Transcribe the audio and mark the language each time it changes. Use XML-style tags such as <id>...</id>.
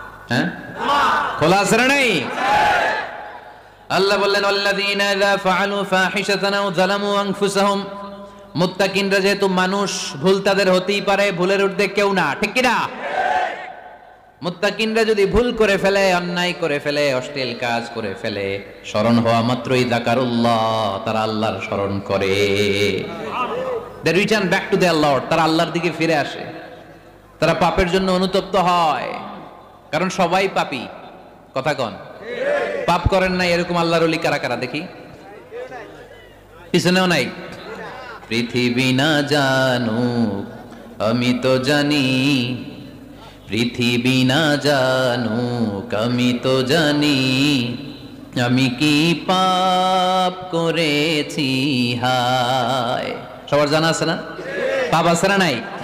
<bn>হ্যাঁ, খোলা আছে না নাই? আল্লাহ বললেন</bn> <ar>আল্লাযীনা ইযা ফাআলু ফাহিশাতান আও যালামু আনফুসাহুম,</ar> <bn>মুত্তাকিনরা যেহেতু মানুষ, ভুল তাদের হতেই পারে, ভুলের ঊর্ধ্বে কেউ না, ঠিক কি না? মুত্তাকিনরা যদি ভুল করে ফেলে, অন্যায় করে ফেলে, অশ্লীল কাজ করে ফেলে, স্মরণ হওয়া মাত্রই যাকারুল্লাহ, তারা আল্লাহর স্মরণ করে।</bn> <en>They return back to their Lord,</en> <bn>তারা আল্লাহর দিকে ফিরে আসে। তারা পাপের জন্য অনুতপ্ত হয়, কারণ সবাই পাপী। কথা কন, পাপ করেন নাই এরকম আল্লাহর ওলি কারা কারা দেখি? পিছনেও নাই। পৃথিবী না জানুক আমি তো জানি, পৃথিবী না জানুক আমি তো জানি, আমি কি পাপ করেছি হায়। সবার জানা আছে না? পাপ আছে না নাই?</bn>